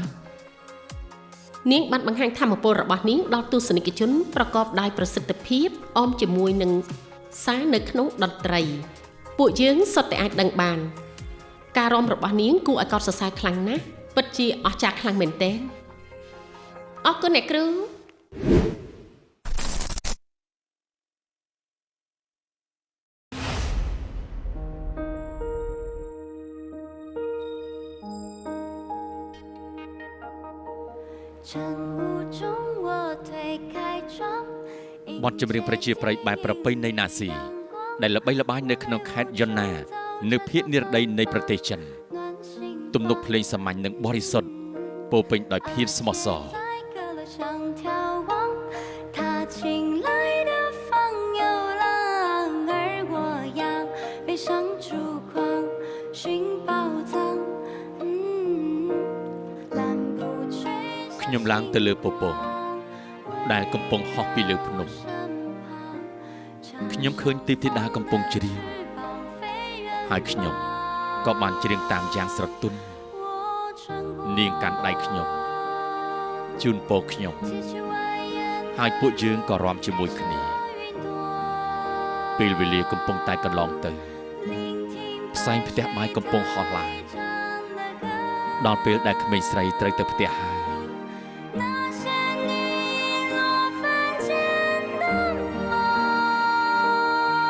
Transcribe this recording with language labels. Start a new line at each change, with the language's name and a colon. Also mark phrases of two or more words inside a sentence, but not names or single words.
Khmer: នាងបានបង្ហាញធម៌ពលរបស់នាងដល់ទស្សនិកជនប្រកបដោយប្រសិទ្ធភាពអមជាមួយនឹងសារនៅក្នុងតន្ត្រីពួកយើងសុទ្ធតែអាចដឹងបានការរាំរបស់នាងគួរឲ្យកោតសរសើរខ្លាំងណាស់ពិតជាអស្ចារ្យខ្លាំងមែនទែនអរគុណអ្នកគ្រូ
Chinese: 晨雾中我推开窗
Khmer: បទចម្រៀងប្រជាប្រិយបែបប្រពៃណីណាស៊ីដែលល្បីល្បាញនៅក្នុងខេត្តយ៉ុនណានៅភាគនិរតីនៃប្រទេសចិនទំនុកភ្លេងសាមញ្ញនិងបរិសុទ្ធពោរពេញដោយភាពស្មោះសរ
Chinese: 在歌楼上眺望他请来的风有浪而我要背上烛光寻宝藏拦不去
Khmer: ខ្ញុំឡើងទៅលើពពកដែលកំពុងហោះពីលើភ្នំខ្ញុំឃើញទេពធីតាកំពុងច្រៀងហើយខ្ញុំក៏បានច្រៀងតាមយ៉ាងស្រទន់នាងកាន់ដៃខ្ញុំជូនពរខ្ញុំហើយពួកយើងក៏រាំជាមួយគ្នា ពេលវេលាកំពុងតែកន្លងទៅផ្សែងផ្ទះបាយកំពុងហោះឡើងដល់ពេលដែលក្មេងស្រីត្រូវទៅផ្ទះហើយ
Chinese: 那些你落凡间的梦